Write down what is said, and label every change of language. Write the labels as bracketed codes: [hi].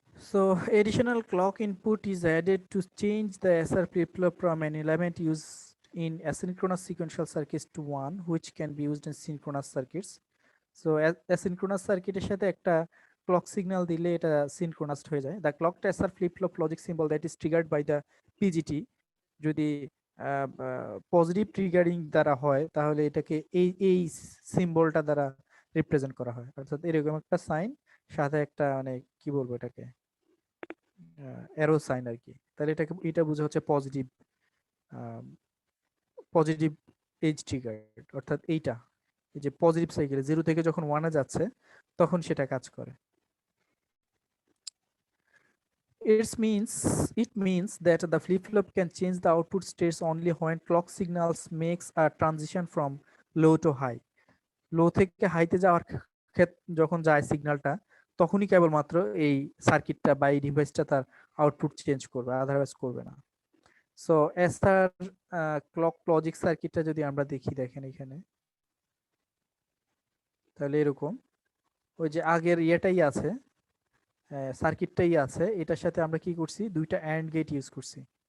[en] So additional clock input is added to change the SR flip-flop from an element used in asynchronous sequential circuits to one which can be used in synchronous circuits. So asynchronous circuit [bn] এর সাথে একটা [en] clock signal [bn] দিলে এটা [en] synchronous [bn] হয়ে যায়। [en] The clocked SR flip-flop logic symbol that is triggered by the PGT [bn] যদি positive triggering দ্বারা হয়, তাহলে এটাকে এই সিম্বলটা দ্বারা রিপ্রেজেন্ট করা হয়। অর্থাৎ এরকম একটা সাইন সাথে একটা মানে কি বলবো এটাকে অ্যারো সাইন আর কি। তাহলে এটা বোঝা হচ্ছে পজিটিভ পজিটিভ এজ ট্রিগার। অর্থাৎ এইটা এই যে পজিটিভ সাইকেলে 0 থেকে যখন 1 এ যাচ্ছে তখন সেটা কাজ করে। [en] It means that the flip-flop can change the output states only when clock signals makes a transition from low to high. [bn] লো থেকে হাইতে যাওয়ার যখন যায় সিগন্যালটা, তখনই কেবলমাত্র এই সার্কিটটা বা এই ডিভাইসটা তার আউটপুট চেঞ্জ করবে, আদারওয়াইজ করবে না। সো এসআর ক্লক লজিক সার্কিটটা যদি আমরা দেখেন এখানে, তাহলে এরকম ওই যে আগের ইয়েটাই আছে, সার্কিটটাই আছে, এটার সাথে আমরা কি করছি, দুইটা অ্যান্ড গেট ইউজ করছি।